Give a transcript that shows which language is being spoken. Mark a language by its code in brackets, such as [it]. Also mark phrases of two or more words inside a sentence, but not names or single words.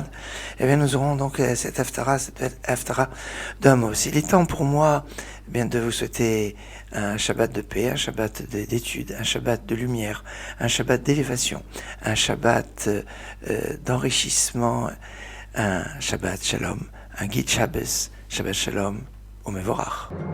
[fr] Eh bien, nous aurons donc cette Haftara d'Amos. Il est temps pour moi bien de vous souhaiter un Shabbat de paix, un Shabbat d'étude, un Shabbat de lumière, un Shabbat d'élévation, un Shabbat d'enrichissement, un [he] שבת שלום, [fr] un [yi] גוט שבת, [he] שבת שלום, [fr] au Mevorach.